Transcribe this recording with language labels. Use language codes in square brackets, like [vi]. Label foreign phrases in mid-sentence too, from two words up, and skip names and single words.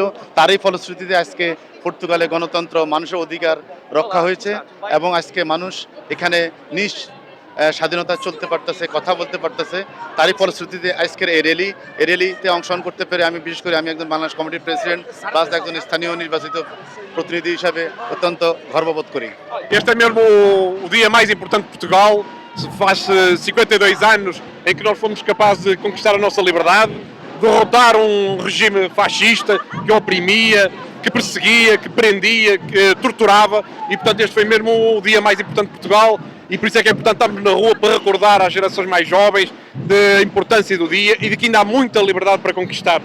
[bn] তারই ফলশ্রুতিতে আজকে পর্তুগালে গণতন্ত্র, মানুষের অধিকার রক্ষা হয়েছে এবং আজকে মানুষ এখানে স্বাধীনতা চলতে পারতেছে, কথা বলতে পারতেছে। তারই ফলশ্রুতিতে আজকের এই র্যালিতে অংশগ্রহণ করতে পেরে আমি বিশেষ করে আমি একজন বাংলাদেশ কমিটির [en] president plus [bn] একজন স্থানীয় নির্বাচিত প্রতিনিধি হিসাবে অত্যন্ত গর্ববোধ করি। [pt] Este é mesmo o dia mais importante de Portugal. Faz 52 anos em que nós fomos capazes de conquistar a nossa liberdade, derrotar um regime fascista que oprimia, que perseguia, que prendia, que torturava, e portanto este foi mesmo o dia mais importante de Portugal, e por isso é que é importante estarmos na rua para recordar às gerações mais jovens da importância do dia e de que ainda há muita liberdade para conquistar.